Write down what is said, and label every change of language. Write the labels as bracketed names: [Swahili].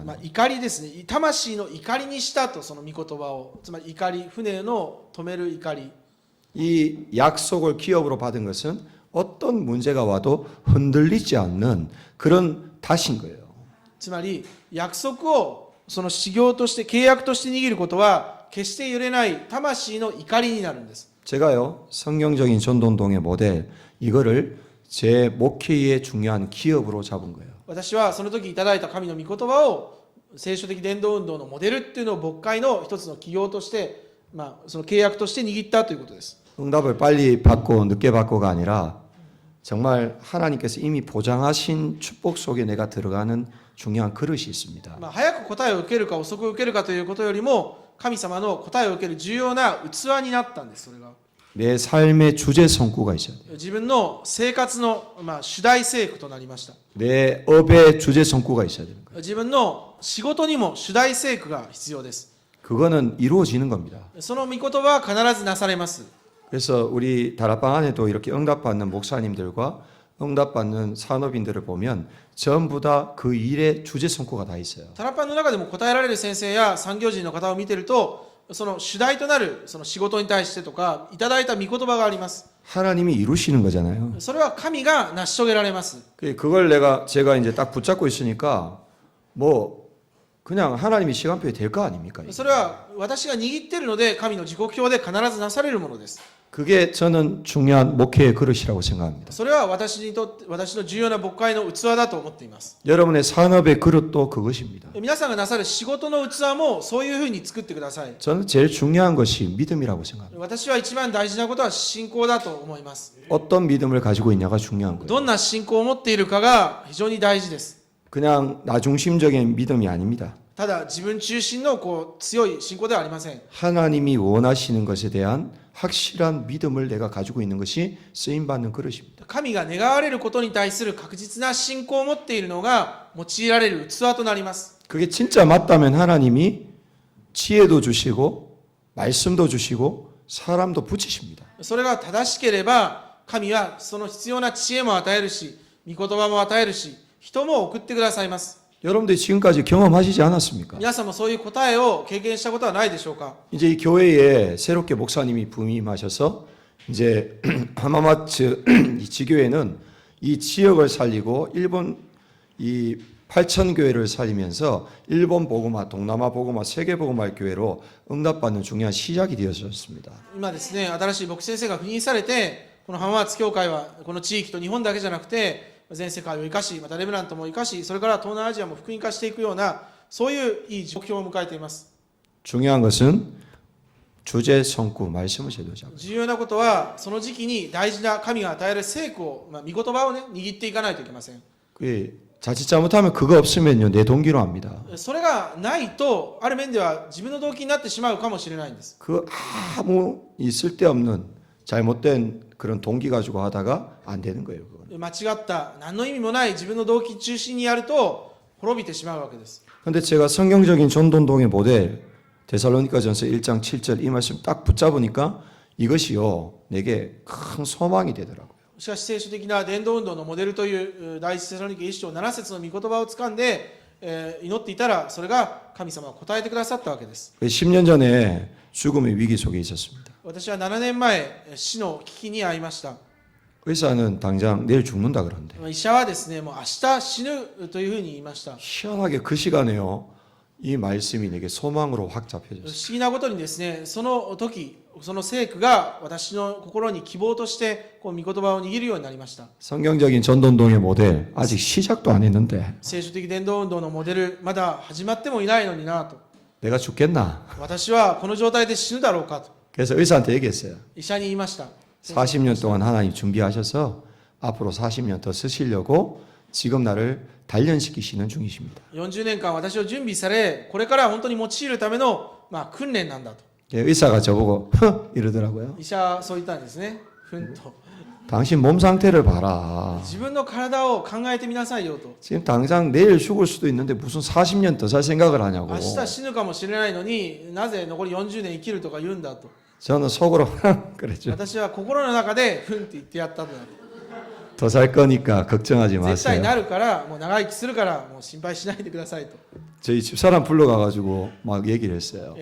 [Korean] う。 하는. [Japanese] 怒りですね。魂の怒りにしたとその御言葉を。つまり怒り、船の止める怒り。 [Korean] 이 약속을 기업으로 받은 것은 어떤 문제가 와도 흔들리지 않는 그런 탓인 거예요. [Japanese] つまり約束をその修行として契約として握ることは決して揺れない魂の怒りになるんです。 [Korean] 제가요 성경적인 전도운동의 모델 이거를 제 목회의 중요한 기업으로 잡은 거예요. [Japanese] 私はその時いただいた神の御言葉を聖書的伝道運動のモデルっていうのを牧会の一つの企業として、その契約として握ったということです。 [Korean] 응답을 빨리 받고 늦게 받고가 아니라 정말 하나님께서 이미 보장하신 축복 속에 내가 들어가는 중요한 그릇이 있습니다. [Japanese] 早く答えを受けるか遅く受けるかということよりも神様の答えを受ける重要な器になったんです。それが [Korean] 내 삶의 주제 성구가 있어야 돼요. [Japanese] 自分の生活の、主題聖句となりました。 [Korean] 내 업의 주제 성구가 있어야 되는 거예요. [Japanese] 自分の仕事にも主題聖句が必要です。 [Korean] 그거는 이루어지는 겁니다. [Japanese] その御言葉は必ずなされます。 [Korean] 그래서 우리 다락방 안에도 이렇게 응답받는 목사님들과 응답받는 산업인들을 보면 전부 다 그 일의 주제 성구가 다 있어요. [Japanese] タラパンの中でも答えられる先生や産業人の方を見てると、その主題となるその仕事に対してとかいただいた御言葉があります。 [Korean] 하나님이 이루시는 거잖아요. [Japanese] それは神が成し遂げられます。 [Korean] 그걸 제가 이제 딱 붙잡고 있으니까 뭐 그냥 하나님이 시간표에 될 거 아닙니까? [Japanese] それは私が握っているので神の時刻表で必ずなされるものです。 [Korean] 그게 저는 중요한 목회의 그릇이라고 생각합니다. [Japanese] それは私にとって私の重要な牧会の器だと思っています。 [Korean] 여러분의 산업의 그릇도 그것입니다. [Japanese] 皆さんがなさる仕事の器もそういうふうに作ってください。 [Korean] 저는 제일 중요한 것이 믿음이라고 생각합니다. [Japanese] 私は一番大事なことは信仰だと思います。 [Korean] 어떤 믿음을 가지고 있냐가 중요한 거예요. [Japanese] どんな信仰を持っているかが非常に大事です。 [Korean] 그냥 나중심적인 믿음이 아닙니다. [Japanese] ただ自分中心の強い信仰ではありません。 [Korean] 하나님이 원하시는 것에 대한 확실한 믿음을 내가 가지고 있는 것이 쓰임받는 그릇입니다. [Japanese] 神が願われることに対する確実な信仰を持っているのが用いられる器となります。 [Korean] 그게 진짜 맞다면 하나님이 지혜도 주시고 말씀도 주시고 사람도 붙이십니다. [Japanese] それが正しければ神はその必要な知恵も与えるし、御言葉も与えるし、人も送ってくださいます。 [Korean] 여러분들이 지금까지 경험하시지 않았습니까? [Japanese] 皆さんもそういう答えを経験したことはないでしょうか。 [Korean] 이제 이 교회에 새롭게 목사님이 부임하셔서 이제 하마마츠 이 지교회는 이 지역을 살리고 일본 이 8천 교회를 살리면서 일본 복음화, 동남아 복음화, 세계 복음화 교회로 응답받는 중요한 시작이 되었습니다. [Japanese] 今ですね、新しい牧師先生が赴任されて、この浜松教会はこの地域と日本だけじゃなくて全世界を生かし、またレブナントも生かし、それから東南アジアも福音化していくような、そういういい目標を迎えています。 [Korean] 중요한 것은 주제 성구 말씀을 제대로 잡아요. [Japanese] 重要なことは、その時期に大事な神が与える聖句を、御言葉をね、握っていかないといけません。 [Korean] 자칫 잘못하면 그거 없으면요 내 동기로 합니다. [Japanese] それがないと、ある面では自分の動機になってしまうかもしれないんです。 [Korean] 그 아무 쓸데없는 잘못된 그런 동기 가지고 하다가 안 되는 거예요. 그건. [Japanese] 間違った何の意味もない自分の動機中心にやると滅びてしまうわけです。 [Korean] 근데 제가 성경적인 전도운동의 모델 데살로니가전서 1장 7절 이 말씀 딱 붙잡으니까 이것이요 내게 큰 소망이 되더라고요. [Japanese] しかし聖書的な伝道運動のモデルという第一テサロニケ1章7節の御言葉を掴んで、祈っていたらそれが神様が答えてくださったわけです。 [Korean] 10년 전에 죽음의 위기 속에 있었습니다. [Japanese] 私は7年前死の危機に遭いました。 [Korean] 의사는 당장 내일 죽는다 그러는데 [Japanese] 医者はですねもう明日死ぬというふうに言いました。 [Korean] 희한하게 그 시간에요 이 말씀이 내게 소망으로 확 [Japanese] 不 [Korean] 잡혀졌어요. [Japanese] 思議なことにですねその時その聖句が私の心に希望としてこう御言葉を握るようになりました。 [Korean] 성경적인 전도운동의 모델 아직 시작도 안 했는데 [Japanese] 聖書的伝道運動のモデルまだ始まってもいないのになと [Korean] 내가 죽겠나? [Japanese] 私はこの状態で死ぬだろうかと [Korean] 그래서 의사한테 얘기했어요. [Japanese] 医者に言いました。 [Korean] 40년 동안 하나님 준비하셔서 앞으로 40년 더 쓰시려고 지금 나를 단련시키시는 중이십니다. [Japanese] 40年間私を準備されこれから本当に用いるための、訓練なんだと [Korean] 의사가 저보고 흥 이러더라고요. [Japanese] 医者はそう言ったんですね。ふんと [Korean] 당신 몸 상태를 봐라. [Japanese] 自分の体を考えてみなさいよと [Korean] 지금 당장 내일 죽을 수도 있는데 무슨 40년 더 살 생각을 하냐고. [Japanese] 明日死ぬかもしれないのになぜ残り40年生きるとか言うんだと [Korean] 저는 속으로 그랬죠. [Japanese] 私は心の中でふんって言ってやったと [Korean] 더 살 거니까 걱정하지 [Japanese] 絶対 [Korean] 마세요. [Japanese] なるからもう長生きするからもう心配しないでくださいと、 [Korean] 저희 집사람 불러가가지고 막 얘기를 했어요.